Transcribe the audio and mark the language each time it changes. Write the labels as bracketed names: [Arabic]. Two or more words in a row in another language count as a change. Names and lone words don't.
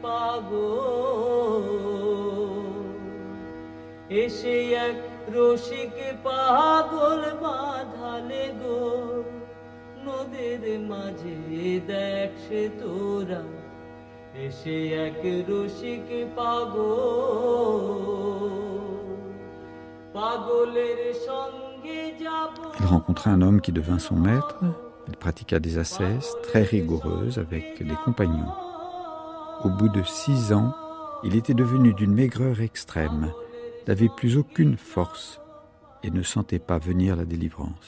[Bangla] পাগল এসে এক রসিক পাগল বাঁধালে গো নদীর মাঝে দেখ সে তোরা এসে এক রসিক পাগলের সঙ্গে যাব। [French] Il rencontra un homme qui devint son maître. Il pratiqua des ascèses très rigoureuses avec des compagnons. Au bout de 6 ans, il était devenu d'une maigreur extrême, n'avait plus aucune force et ne sentait pas venir la délivrance.